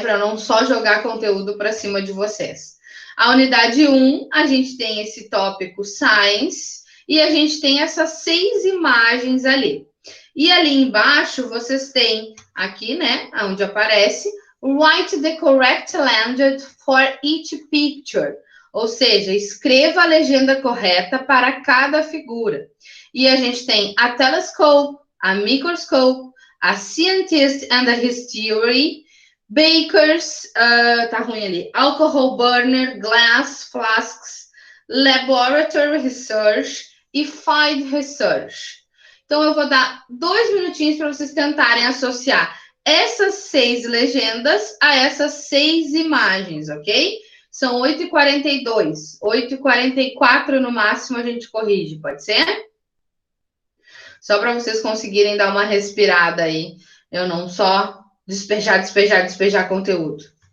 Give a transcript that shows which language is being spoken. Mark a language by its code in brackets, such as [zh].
[pt] Para não só jogar conteúdo para cima de vocês. A unidade 1, a gente tem esse tópico Science e a gente tem essas 6 imagens ali. E ali embaixo vocês têm aqui, né, onde aparece [en] Write the correct language for each picture. [pt] Ou seja, escreva a legenda correta para cada figura. E a gente tem [en] a telescope, a microscope, a scientist and his theory, bakers, [pt] tá ruim ali, [en] alcohol burner, glass flasks, laboratory research e field research. [pt] Então, eu vou dar 2 minutinhos para vocês tentarem associar essas 6 legendas a essas 6 imagens, ok? São 8h42, 8h44 no máximo a gente corrige, pode ser? Só para vocês conseguirem dar uma respirada aí, eu não só despejar conteúdo.